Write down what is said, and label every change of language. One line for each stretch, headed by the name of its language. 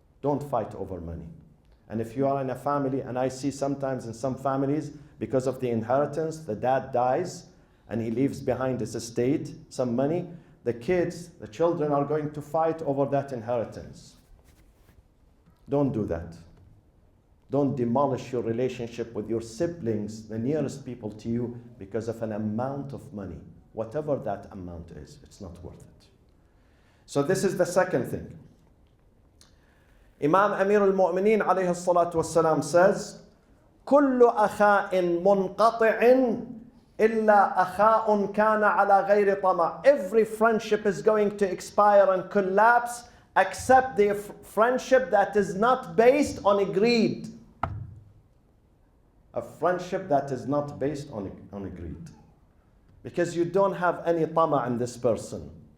English: Don't fight over money. And if you are in a family, and I see sometimes in some families, because of the inheritance, the dad dies and he leaves behind his estate, some money, the kids, the children are going to fight over that inheritance. Don't do that. Don't demolish your relationship with your siblings, the nearest people to you, because of an amount of money. Whatever that amount is, it's not worth it. So this is the second thing.
Arabic: Imam Amir al-Mu'mineen alayhi salatu wassalam says, كل أخاء منقطع إلا أخاء كان على غير طمع.
English: Every friendship is going to expire and collapse except the friendship that is not based on greed. A friendship that is not based on greed. Because you don't have any tama in this person.